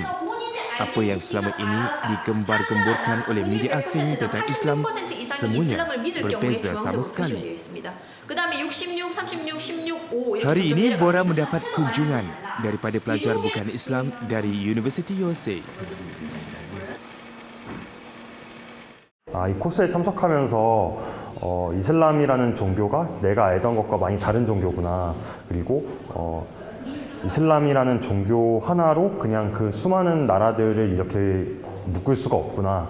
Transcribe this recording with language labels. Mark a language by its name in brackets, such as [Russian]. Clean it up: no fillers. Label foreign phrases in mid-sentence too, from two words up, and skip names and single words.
[Malay] Apa yang selama ini digembar-gemborkan oleh media asing tentang Islam semuanya berbeza sama sekali. Hari ini Bora mendapat kunjungan daripada pelajar bukan Islam dari University USA. [Korean] 이 코스에 참석하면서 이슬람이라는 종교가 내가 알던 것과 많이 다른 종교구나. 그리고 이슬람이라는 종교 하나로 그냥 그 수많은 나라들을 이렇게 묶을 수가 없구나.